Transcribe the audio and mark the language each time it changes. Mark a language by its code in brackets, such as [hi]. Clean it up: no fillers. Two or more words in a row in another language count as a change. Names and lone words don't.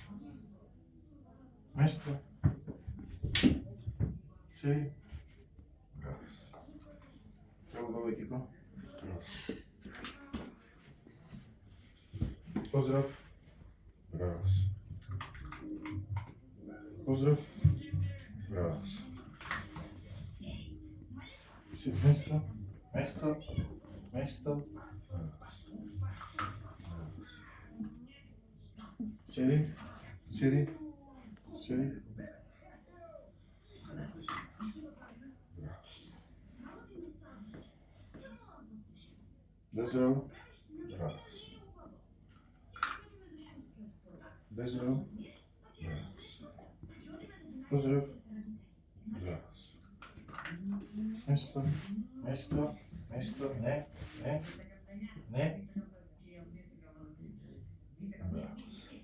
[sr] Место. Сиди. Право долу екипа. Поздрав. Поздрав. Место. Место. Место. Сиди. Сиди. Сиди. Дай здраво. Дай здраво. Поздрав. Место. Место. Место. Не. Не. Не.